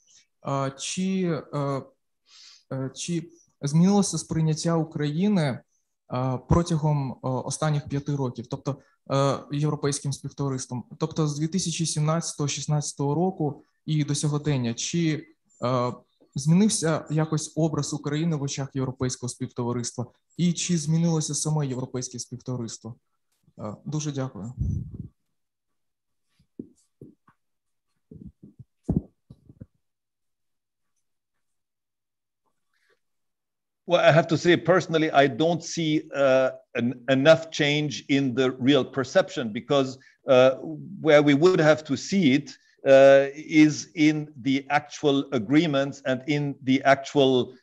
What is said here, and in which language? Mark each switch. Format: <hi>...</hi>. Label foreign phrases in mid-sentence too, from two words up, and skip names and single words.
<uk>Чи змінилося сприйняття України протягом останніх 5 років, тобто європейським співтовариством, тобто з 2017-16 року і до сьогодення, чи змінився якось образ України в очах європейського співтовариства? І чи змінилося саме європейське співтовариство? Дуже дякую.</uk> <en>Well, I have to say, personally, I don't see enough change in the real perception, because where we would have to see it is in the actual agreements and in the actual,</en>